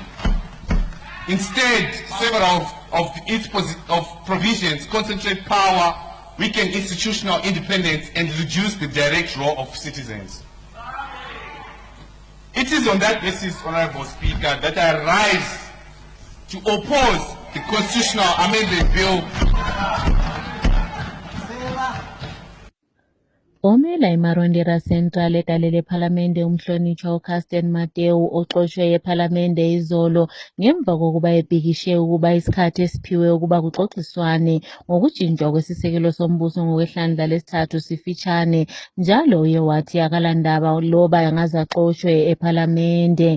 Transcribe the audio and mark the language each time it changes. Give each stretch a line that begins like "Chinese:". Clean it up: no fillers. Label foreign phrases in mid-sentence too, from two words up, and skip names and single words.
English: Instead, several of its provisions concentrate power, weaken institutional independence, and reduce the direct role of citizens. It is on that basis, Honorable Speaker, that I rise to oppose the Constitutional Amendment Bill.
North Ndebele: Omela Evela eMarondera Central edalele ephalamende umhlonishwa uCarsten Mateu oxoshwe ephalamende izolo ngemva kokuba ebhikishe ukuba isikhathi esiphiwe ukuba kuxoxiswane ngokujinjwa kwesisekelo sombuso ngokwehlandla lesithathu sifitshane njalo uye wathi akalandaba loba angaze axoshwe ephalamende.